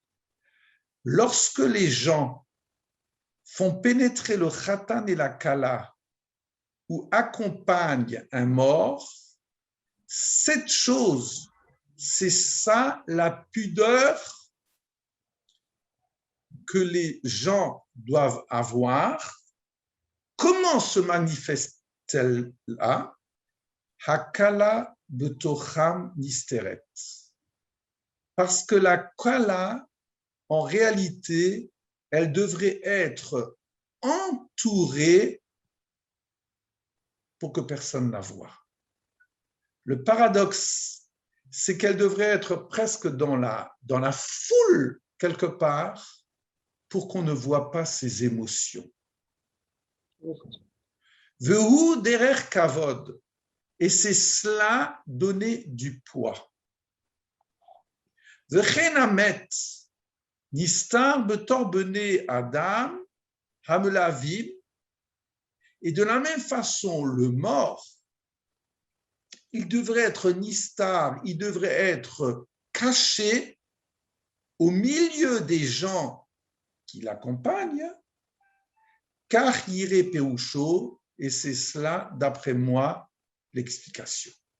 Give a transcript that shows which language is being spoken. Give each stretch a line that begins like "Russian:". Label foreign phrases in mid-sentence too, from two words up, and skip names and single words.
French: Lorsque les gens font pénétrer le khatan et la kala ou accompagnent un mort, cette chose, c'est ça la pudeur que les gens doivent avoir. Comment se manifeste-t-elle là?
Hebrew: הכלה בתוכם נסתרת.
French: Parce que la kala, en réalité, elle devrait être entourée pour que personne ne la voie. Le paradoxe, c'est qu'elle devrait être presque dans la foule, quelque part, pour qu'on ne voit pas ses émotions.
Hebrew: והוא דרך כבוד.
French: Et c'est cela donner du poids.
Hebrew: וכן המת נסתר בתוך בני אדם המלווים.
French: Et de la même façon, le mort, il devrait être nistar, il devrait être caché au milieu des gens qui l'accompagnent, car iré peusho, et c'est cela, d'après moi, l'explication.